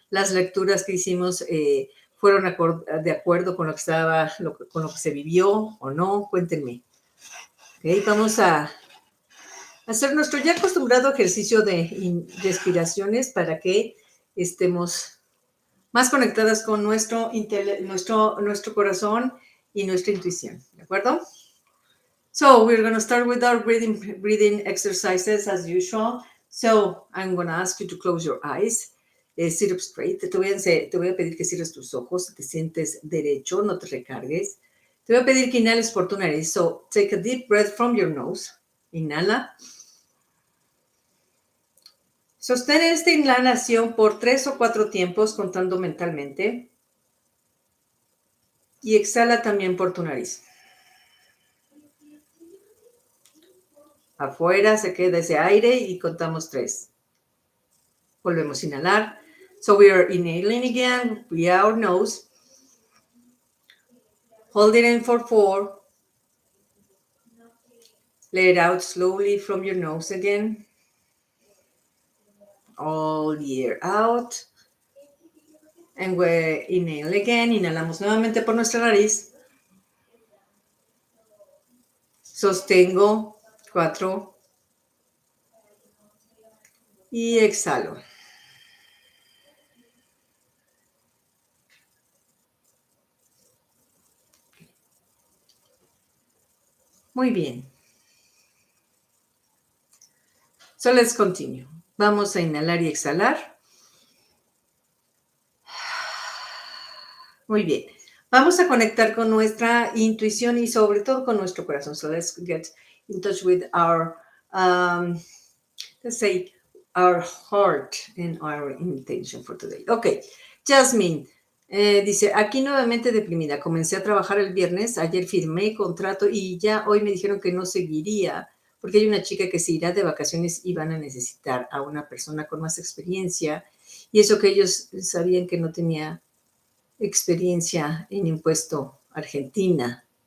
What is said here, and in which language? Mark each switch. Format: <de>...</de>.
<es>Las lecturas que hicimos fueron de acuerdo con lo que estaba, con lo que se vivió o no. Cuéntenme. Okay, vamos a hacer nuestro ya acostumbrado ejercicio de respiraciones para que estemos más conectadas con nuestro corazón y nuestra intuición, ¿de acuerdo?</es> <en>So we're going to start with our breathing exercises as usual. So I'm going to ask you to close your eyes, sit up straight.</en> <es>Te voy a pedir que cierres tus ojos, te sientes derecho, no te recargues. Te voy a pedir que inhales por tu nariz.</es> <en>So take a deep breath from your nose.</en> <es>Inhala. Sostén esta inhalación por 3 o 4 tiempos, contando mentalmente. Y exhala también por tu nariz. Afuera se queda ese aire y contamos 3. Volvemos a inhalar.</es> <en>So we are inhaling again via our nose. Hold it in for 4. Let it out slowly from your nose again. All the air out. And we inhale again.</en> <es>Inhalamos nuevamente por nuestra nariz. Sostengo 4. Y exhalo. Muy bien.</es> <en>So let's continue.</en> <es>Vamos a inhalar y exhalar. Muy bien. Vamos a conectar con nuestra intuición y sobre todo con nuestro corazón.</es> <en>So let's get in touch with our, let's say, our heart and our intention for today. Ok.</en> <es>Jasmine dice, aquí nuevamente deprimida. Comencé a trabajar el viernes. Ayer firmé contrato y ya hoy me dijeron que no seguiría porque hay una chica que se irá de vacaciones y van a necesitar a una persona con más experiencia. Y eso que ellos sabían que no tenía experiencia en impuesto Argentina.</es>